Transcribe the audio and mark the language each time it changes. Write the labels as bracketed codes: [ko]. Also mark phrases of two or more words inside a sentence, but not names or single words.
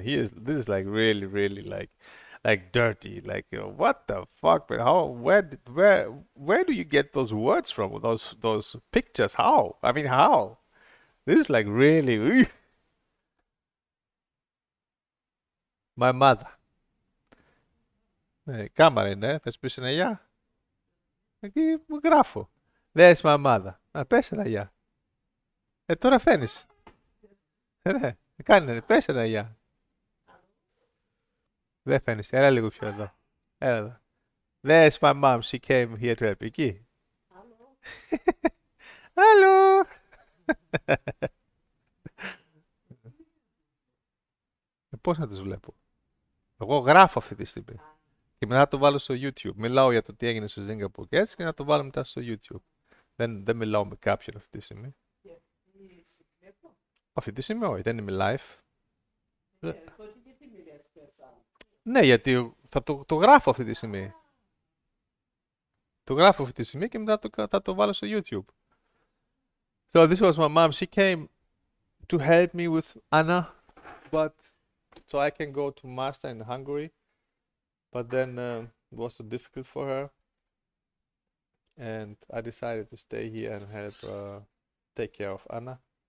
[en] This is like really, really like dirty. Like what the fuck? But how? Where do you get those words from? Those pictures? How? I mean, how? This is like really. My mother. [el] Κάμαρε, ναι, θες πεις ένα γεια. Εκεί μου γράφω. [en] There's my mother. [el] Πες ένα γεια. Τώρα φαίνεις. Ναι, κάνε, πες ένα γεια. Δεν φαίνεις. Έλα λίγο πιο εδώ. Έλα εδώ. [en] There's my mom. She came here to help. [el] Εκεί. Hello. Πώς να τις βλέπω. Εγώ γράφω αυτή τη στιγμή. Και μετά να το βάλω στο YouTube. Μιλάω για το τι έγινε στο Singapore και έτσι και να το βάλω μετά στο YouTube. Δεν μιλάω με κάποιον αυτή τη στιγμή. Αυτή τη στιγμή όχι, δεν είμαι live. Ναι, γιατί θα το γράφω αυτή τη στιγμή. Το γράφω αυτή τη στιγμή και μετά θα το βάλω στο YouTube. [en] So this was my mom. She came to help me with Anna, but so I can go to master in Hungary. But then it was so difficult for her, and I decided to stay here and help take care of Anna.